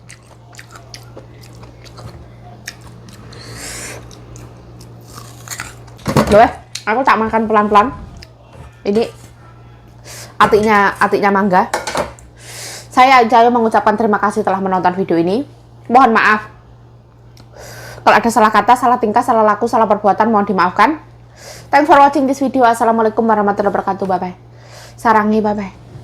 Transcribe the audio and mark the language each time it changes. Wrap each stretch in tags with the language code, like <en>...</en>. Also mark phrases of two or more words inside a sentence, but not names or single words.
<id>Loh, aku tak makan pelan-pelan.</id> <bjn>Ini atiknya mangga.</bjn> <id>Saya mengucapkan terima kasih telah menonton video ini. Mohon maaf kalau ada salah kata, salah tingkah, salah laku, salah perbuatan, mohon dimaafkan.</id> <en>Thanks for watching this video.</en> <ar>Assalamualaikum warahmatullahi wabarakatuh.</ar> <en>Bye bye. Sarangi, bye bye.</en>